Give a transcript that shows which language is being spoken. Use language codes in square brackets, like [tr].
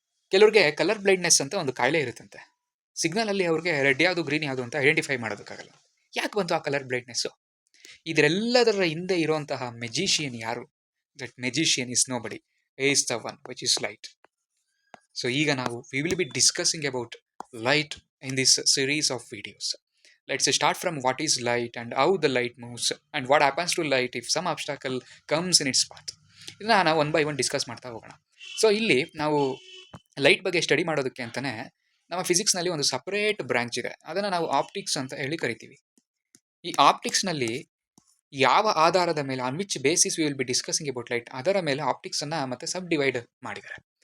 [kn] ಕೆಲವ್ರಿಗೆ colour blindness ಅಂತ ಒಂದು ಕಾಯಿಲೆ ಇರುತ್ತಂತೆ. ಸಿಗ್ನಲಲ್ಲಿ ಅವ್ರಿಗೆ ರೆಡ್ ಯಾವುದು ಗ್ರೀನ್ ಯಾವುದು ಅಂತ ಐಡೆಂಟಿಫೈ ಮಾಡೋದಕ್ಕಾಗಲ್ಲ. ಯಾಕೆ ಬಂತು ಆ ಕಲರ್ ಬ್ಲೈಂಡ್ನೆಸ್ಸು? ಇದರೆಲ್ಲದರ ಹಿಂದೆ ಇರುವಂತಹ ಮೆಜಿಷಿಯನ್ ಯಾರು? [en] That magician is nobody, is the one which is light. So [kn] ಈಗ ನಾವು [en] We will be discussing about light in this series of videos. Let's start from what is light and how the light moves and what happens to light if some obstacle comes in its path. [kn] ಇದನ್ನ ನಾವು one by one discuss ಮಾಡ್ತಾ ಹೋಗೋಣ. So ಇಲ್ಲಿ ನಾವು light ಬಗ್ಗೆ study ಮಾಡೋದಕ್ಕೆ ಅಂತಲೇ ನಮ್ಮ ಫಿಸಿಕ್ಸ್ನಲ್ಲಿ ಒಂದು ಸಪರೇಟ್ ಬ್ರಾಂಚ್ ಇದೆ. ಅದನ್ನು ನಾವು ಆಪ್ಟಿಕ್ಸ್ ಅಂತ ಹೇಳಿ ಕರಿತೀವಿ. ಈ ಆಪ್ಟಿಕ್ಸ್ನಲ್ಲಿ ಯಾವ ಆಧಾರದ ಮೇಲೆ, [en] on which basis we will be discussing about light, [kn] ಅದರ ಮೇಲೆ ಆಪ್ಟಿಕ್ಸನ್ನು ಮತ್ತೆ ಸಬ್ ಡಿವೈಡ್ ಮಾಡಿದ್ದಾರೆ.